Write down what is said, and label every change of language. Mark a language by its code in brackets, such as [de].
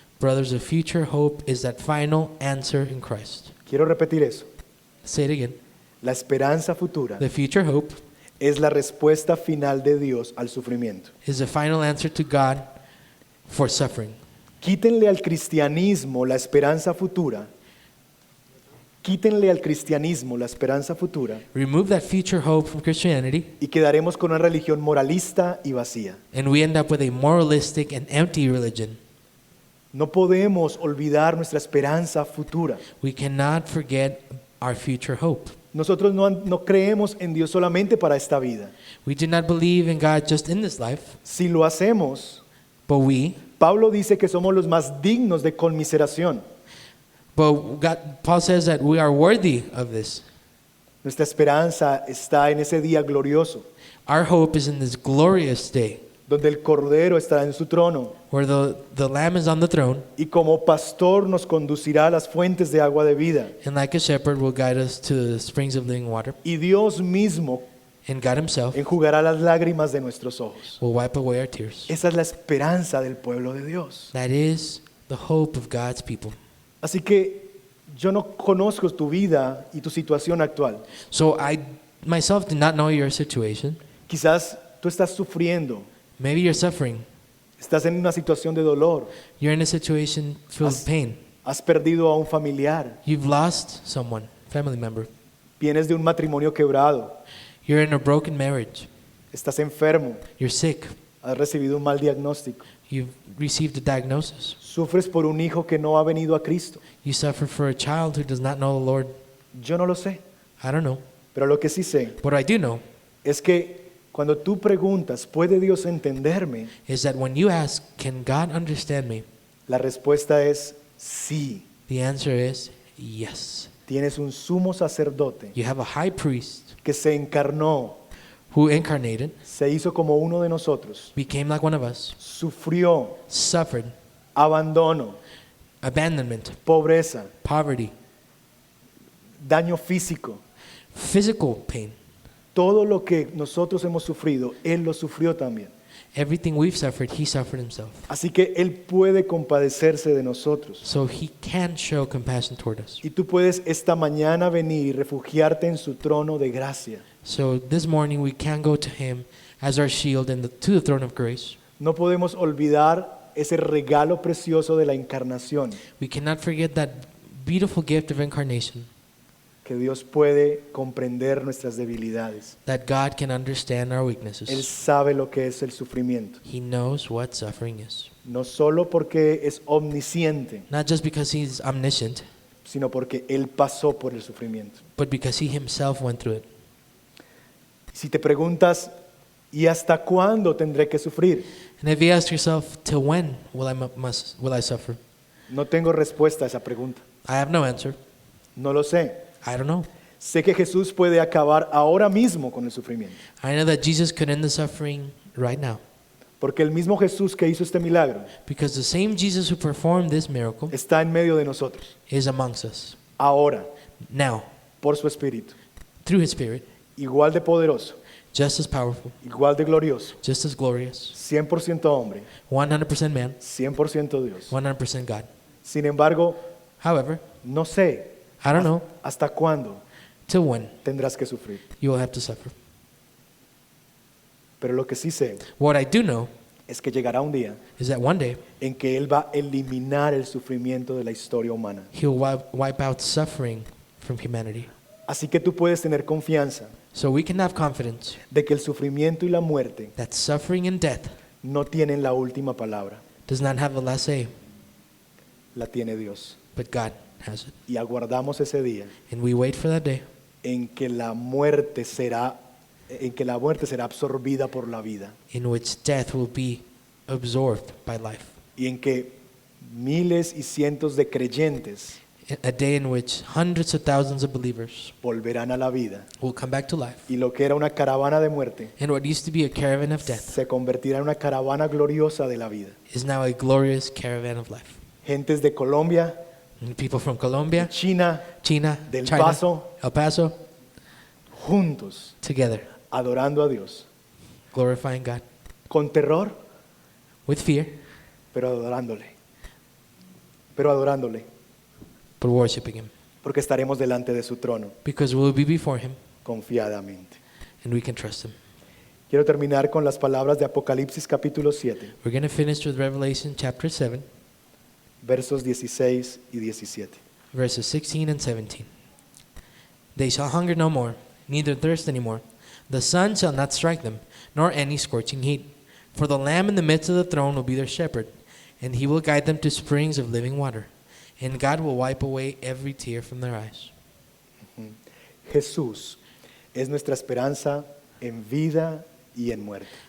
[en] Brothers, the future hope is that final answer in Christ. [es] Quiero repetir eso. [en] Say it again. [es] La esperanza futura [en] The future hope [es] es la respuesta final de Dios al sufrimiento. [en] is the final answer to God for suffering. [es] Quítenle al cristianismo la esperanza futura. Quítenle al cristianismo la esperanza futura [en] remove that future hope from Christianity, [es] y quedaremos con una religión moralista y vacía. [en] and we end up with a moralistic and empty religion. [es] No podemos olvidar nuestra esperanza futura. [en] We cannot forget our future hope. [es] Nosotros no creemos en Dios solamente para esta vida. [en] We do not believe in God just in this life, [es] Si lo hacemos, [en] but [es] Pablo dice que somos los más dignos de conmiseración. [en] Paul says that we are worthy of this. [es] Nuestra esperanza está en ese día glorioso, [en] Our hope is in this glorious day [es] donde el Cordero estará en su trono [en] where the Lamb is on the throne, [es] y como pastor nos conducirá a las fuentes de agua de vida. [en] and like a shepherd will guide us to the springs of living water, [es] Y Dios mismo [en] and God himself [es] enjugará las lágrimas de nuestros ojos. [en] will wipe away our tears. [es] Esa es la esperanza del pueblo de Dios. [en] That is the hope of God's people. [es] Así que yo no conozco tu vida y tu situación actual. [en] So I myself do not know your situation. [es] Quizás tú estás sufriendo, [en] Maybe you're suffering. [es] estás en una situación de dolor, [en] You're in a situation filled with pain. [es] has perdido a un familiar, [en] You've lost someone, family member. [es] vienes de un matrimonio quebrado, [en] You're in a broken marriage. [es] estás enfermo, [en] You're sick. [es] has recibido un mal diagnóstico, [en] You've received a diagnosis. [es] sufres por un hijo que no ha venido a Cristo. [en] You suffer for a child who does not know the Lord. [es] Yo no lo sé, [en] I don't know. [es] pero lo que sí sé [en] What I do know [es] es que cuando tú preguntas, ¿puede Dios entenderme? [en] is that when you ask, can God understand me? [es] La respuesta es sí. [en] The answer is yes. [es] Tienes un sumo sacerdote [en] You have a high priest [es] que se encarnó, [en] who incarnated, [es] se hizo como uno de nosotros, [en] became like one of us, [es] sufrió [en] suffered [es] abandono, [en] abandonment, [es] pobreza, [en] poverty, [es] daño físico. [en] physical pain. [es] Todo lo que nosotros hemos sufrido, Él lo sufrió también. [en] Everything we've suffered, he suffered himself. [es] Así que Él puede compadecerse de nosotros. [en] So he can show compassion toward us. [es] Y tú puedes esta mañana venir y refugiarte en su trono de gracia. [en] So this morning we can go to him as our shield and to the throne of grace. [es] No podemos olvidar ese regalo precioso de la encarnación, [en] We cannot forget that beautiful gift of incarnation, [es] que Dios puede comprender nuestras debilidades. [en] that God can understand our [es] Él [en] weaknesses. [es] sabe lo que es el sufrimiento, [en] He knows what suffering is. [es] no solo porque es omnisciente, [en] Not just because he's omniscient, [es] sino porque Él pasó por el sufrimiento. [en] but because he himself went through it. [es] Si te preguntas, ¿y hasta cuándo tendré que sufrir? [en] And if you ask yourself, till when will I suffer? [es] No tengo respuesta a esa pregunta. [en] I have no answer. [es] No lo sé. [en] I don't know. [es] Sé que Jesús puede acabar ahora mismo con el sufrimiento, [en] I know that Jesus could end the suffering right now. [es] porque el mismo Jesús que hizo este milagro [en] Because the same Jesus who performed this miracle [es] está en medio de nosotros, [en] is amongst us [es] ahora, [en] now, [es] por su Espíritu, [en] through his Spirit, [es] igual de poderoso, [en] just as powerful, [es] igual de glorioso, [en] just as glorious, [es] 100% hombre, [en] 100% man, [es] 100% Dios. [en] 100% God. [es] Sin embargo, [en] However, [es] no sé [en] I don't know [es] hasta cuándo [en] till when [es] tendrás que sufrir, [en] you will have to suffer. [es] pero lo que sí sé [en] What I do know [es] es que llegará un día [en] is that one day [es] en que Él va a eliminar el sufrimiento de la historia humana. [en] he'll wipe out suffering from humanity. [es] Así que tú puedes tener confianza [en] So we can have confidence [es] de que el sufrimiento y la muerte [en] that suffering and death [es] no tienen la última palabra, [en] does not have the last say, [es] la tiene Dios. [en] but God has it. [es] Y aguardamos ese día [en] And we wait for that day [es] en que la muerte será absorbida por la vida [en] in which death will be absorbed by life. [es] y en que miles y cientos de creyentes [en] A day in which hundreds of thousands of believers [es] volverán a la vida [en] will come back to life. [es] y lo que era una caravana de muerte [en] And what used to be a caravan of death [es] se convertirá en una caravana gloriosa de la vida. [en] is now a glorious caravan of life. [es] Gentes de Colombia, [en] And people from Colombia, [es] China, [en] China, [es] Del [en] China, [es] Paso. [en] El Paso, [es] juntos, [en] together, [es] adorando a Dios, [en] glorifying God [es] con terror, [en] with fear, [es] pero adorándole, [en] but worshiping Him. [es] porque estaremos delante de su trono [en] Because we'll be before Him [es] confiadamente. [en] and we can trust Him. [es] Quiero terminar con las palabras de Apocalipsis capítulo 7, [en] We're going to finish with Revelation chapter 7, [es] versos 16 y 17. [en] Verses 16 and 17. They shall hunger no more, neither thirst any more. The sun shall not strike them, nor any scorching heat. For the Lamb in the midst of the throne will be their shepherd, and he will guide them to springs of living water. And God will wipe away every tear from their eyes. [es] Jesús es nuestra esperanza en vida y en muerte.